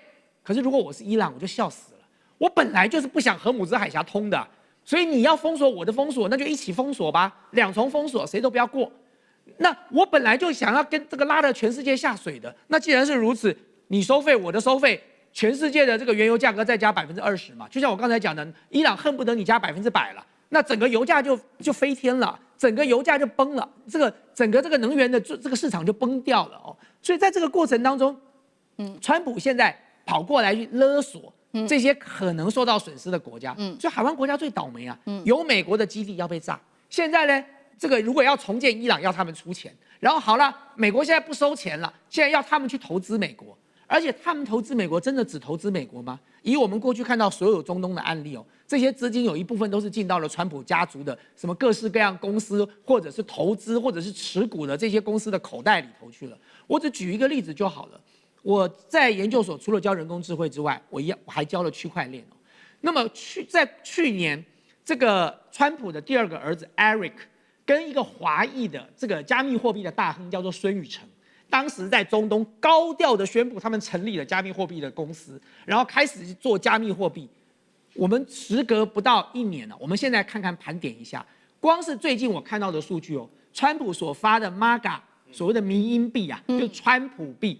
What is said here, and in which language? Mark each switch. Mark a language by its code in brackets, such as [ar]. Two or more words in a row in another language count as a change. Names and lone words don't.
[zh] 可是如果我是伊朗，我就笑死了。我本來就是不想荷姆茲海峽通的，所以你要封鎖我的封鎖，那就一起封鎖吧，兩重封鎖，誰都不要過。那我本來就想要跟这個拉着全世界下水的，那既然是如此。你收費，我的收費，全世界的這個原油價格再加20%嘛，就像我剛才講的，伊朗恨不得你加100%了， 那整個油價就飛天了，整個油價就崩了，整個這個能源的這個市場就崩掉了哦。所以在這個過程當中，川普現在跑過來去勒索這些可能受到損失的國家，所以海灣國家最倒霉啊，有美國的基地要被炸。現在呢，這個如果要重建伊朗，要他們出錢，然後好了，美國現在不收錢了，現在要他们去投資美國，而且他們投資美國真的只投資美國嗎？以我們過去看到所有中東的案例哦，這些資金有一部分都是進到了川普家族的什麼各式各樣公司，或者是投資，或者是持股的這些公司的口袋裡頭去了。我只舉一個例子就好了。我在研究所除了教人工智慧之外，我還教了區塊鏈哦。那麼在去年，這個川普的第二個兒子 Eric 跟一個華裔的這個加密貨幣的大亨叫做孫宇晨，當時在中東高調的宣布他們成立了加密貨幣的公司，然後開始做加密貨幣。我們時隔不到1年了，我們現在看看盤點一下，光是最近我看到的數據哦，川普所發的 MAGA 所謂的迷因幣啊，就是川普幣。